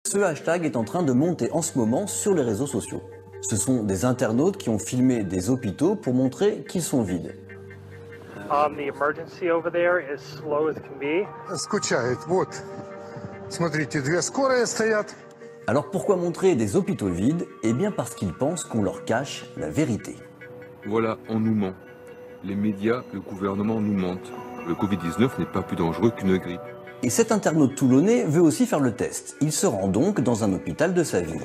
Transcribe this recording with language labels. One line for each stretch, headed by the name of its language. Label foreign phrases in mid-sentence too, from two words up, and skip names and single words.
French: Ce hashtag est en train de monter en ce moment sur les réseaux sociaux. Ce sont des internautes qui ont filmé des hôpitaux pour montrer qu'ils sont vides.
English: The emergency over there is slow as can be.
Russian: Скучает. Вот, смотрите, две скорые стоят.
French: Alors pourquoi montrer des hôpitaux vides? Eh bien parce qu'ils pensent qu'on leur cache la vérité. Voilà, on nous ment. Les médias, le gouvernement nous mentent. Le Covid-19 n'est pas plus dangereux qu'une grippe. Et cet internaute toulonnais veut aussi faire le test. Il se rend donc dans un hôpital de sa ville.